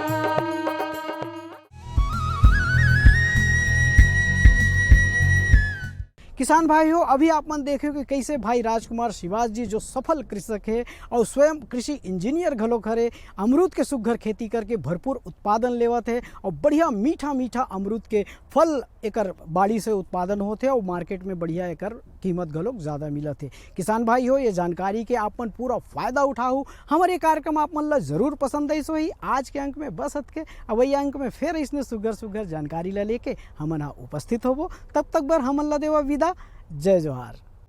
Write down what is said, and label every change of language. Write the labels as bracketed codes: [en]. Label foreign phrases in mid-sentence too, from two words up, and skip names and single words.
[hne] किसान भाई हो, अभी आप मन देखे कि कैसे भाई राजकुमार शिवाज जी जो सफल कृषक है और स्वयं कृषि इंजीनियर घलोक हरे, अमरूद के सुघर खेती करके भरपूर उत्पादन लेवत है और बढ़िया मीठा मीठा अमरूद के फल एकर बाड़ी से उत्पादन होते और मार्केट में बढ़िया एकर कीमत घलोक ज़्यादा मिलत है। किसान भाई हो, ये जानकारी के आप मन पूरा फायदा उठाओ। हमारे कार्यक्रम आप मन ला जरूर पसंद आई। सो ही आज के अंक में बस हत के, अब वही अंक में फिर इसने सुगर सुगर जानकारी ला लेके हमन उपस्थित होबो। तब तक बर हमन ला देवा विदा। जय जोहार।